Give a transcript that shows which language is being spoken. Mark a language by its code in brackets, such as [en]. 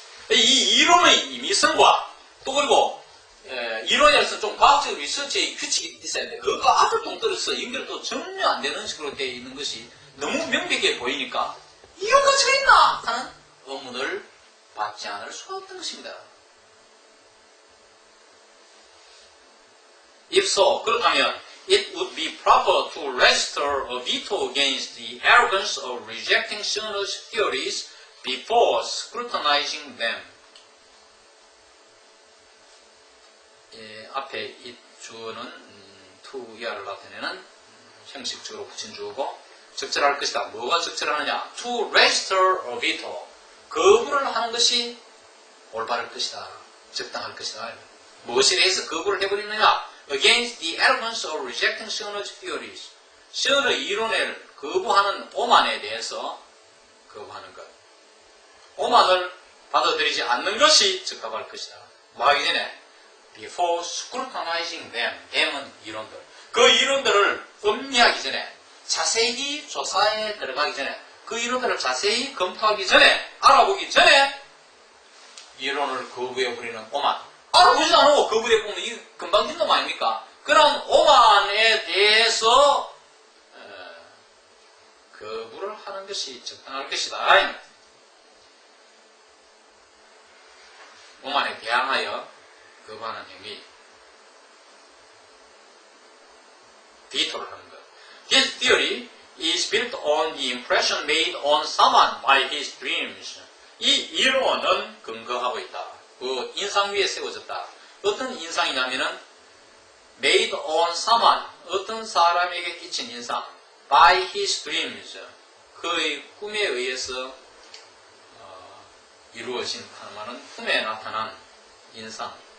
[ko] 이 이론의 임의성과 또 그리고 이론에서 좀 과학적 리서치의 규칙이 있어야 돼. 그거가 아주 동떨어서 연결도 전혀 안 되는 식으로 되어 있는 것이 너무 명백해 보이니까 이런 가치가 있나 하는 의문을 받지 않을 수가 없는 것입니다. [en] If so, [ko] 그렇다면 [en] it would be proper to register a veto against the arrogance of rejecting Schöner's theories before scrutinizing them. [ko] 앞에 이 주어는 to 이하를 나타내는 형식적으로 붙인 주어고 적절할 것이다. 뭐가 적절하느냐? [en] To register a veto. [ko] 거부를 하는 것이 올바를 것이다. 적당할 것이다. 무엇에 대해서 거부를 해버리느냐? [en] Against the arrogance of rejecting Schöner's theories. [ko] 셔너의 이론을 거부하는 오만에 대해서 거부하는 것. 오만을 받아들이지 않는 것이 적합할 것이다. 뭐 하기 전에? [en] Before scrutinizing them. [ko] them은 이론들. 그 이론들을 음미하기 전에, 자세히 조사에 들어가기 전에, 그 이론들을 자세히 검토하기 전에, 알아보기 전에 이론을 거부해버리는 오만. 알아보지도 않고 거부해보면 이 금방진 놈 아닙니까? 그런 오만에 대해서 거부를 하는 것이 적당할 것이다. 오만에 대항하여 거부하는 행위. 비토를 하는 것. [en] His theory is built on the impression made on someone by his dreams. [ko] 이 이론은 근거하고 있다. 그 인상 위에 세워졌다. 어떤 인상이냐면은 [en] made on someone, [ko] 어떤 사람에게 끼친 인상. [en] by his dreams. [ko] 그의 꿈에 의해서 이루어진 하나만은 꿈에 나타난 인상.